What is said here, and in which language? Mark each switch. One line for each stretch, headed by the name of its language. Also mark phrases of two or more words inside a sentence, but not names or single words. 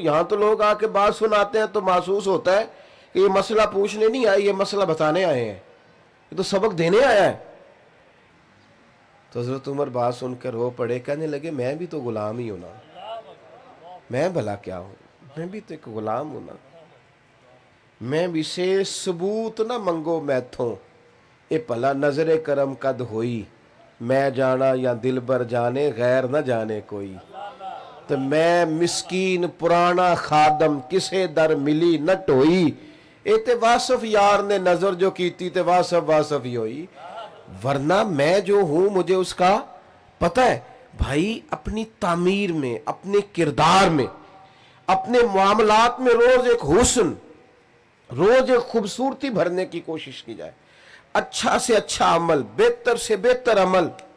Urdu: یہاں تو لوگ آ کے بات سناتے ہیں تو محسوس ہوتا ہے کہ یہ مسئلہ پوچھنے نہیں آئے, یہ مسئلہ بتانے آئے ہیں, یہ تو سبق دینے آیا ہے. تو حضرت عمر بات سن کر رو پڑے, کہنے لگے میں بھی تو غلام ہی ہوں نا, میں بھلا کیا ہوں, میں بھی تو ایک غلام ہوں نا.
Punjabi: میں بھی سے ثبوت نہ منگو میتھوں, اے پلا نظر کرم قد ہوئی, میں جانا یا دل بر جانے غیر نہ جانے کوئی. تو میں مسکین پرانا خادم کسے در ملی نہ ٹوئی, اے تے واسف یار نے نظر جو کیتی تے واسف ہی ہوئی.
Urdu: ورنہ میں جو ہوں مجھے اس کا پتہ ہے. بھائی اپنی تعمیر میں, اپنے کردار میں, اپنے معاملات میں روز ایک حسن, روز ایک خوبصورتی بھرنے کی کوشش کی جائے. اچھا سے اچھا عمل, بہتر سے بہتر عمل.